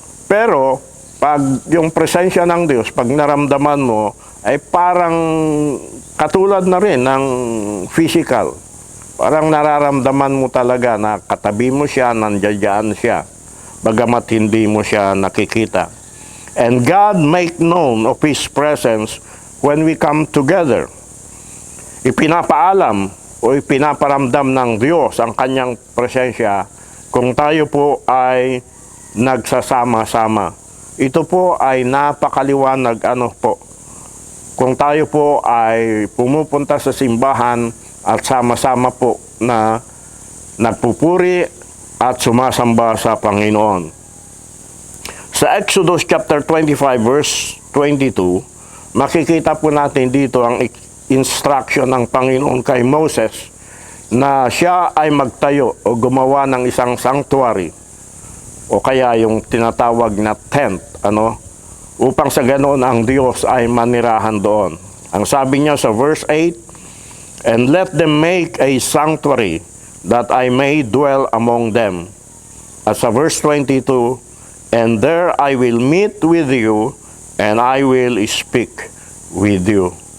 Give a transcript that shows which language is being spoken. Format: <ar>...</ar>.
<tl>Pero pag yung presensya ng Diyos, pag naramdaman mo, ay parang katulad na rin ng physical. Parang nararamdaman mo talaga na katabi mo siya, nandiyan siya, bagamat hindi mo siya nakikita.</tl> <en>And God make known of His presence when we come together.</en> <tl>Ipinapaalam o ipinaparamdam ng Diyos ang kanyang presensya kung tayo po ay nagsasama-sama. Ito po ay napakaliwanag kung tayo po ay pumupunta sa simbahan at sama-sama po na nagpupuri at sumasamba sa Panginoon. Sa Exodus chapter 25 verse 22, makikita po natin dito ang instruction ng Panginoon kay Moses na siya ay magtayo o gumawa ng isang sanctuary o kaya yung tinatawag na tent, upang sa ganoon ang Diyos ay manirahan doon. Ang sabi niya sa verse 8,</tl> <en>and let them make a sanctuary that I may dwell among them.</en> <tl>At sa verse 22,</tl> <en>and there I will meet with you and I will speak with you.</en>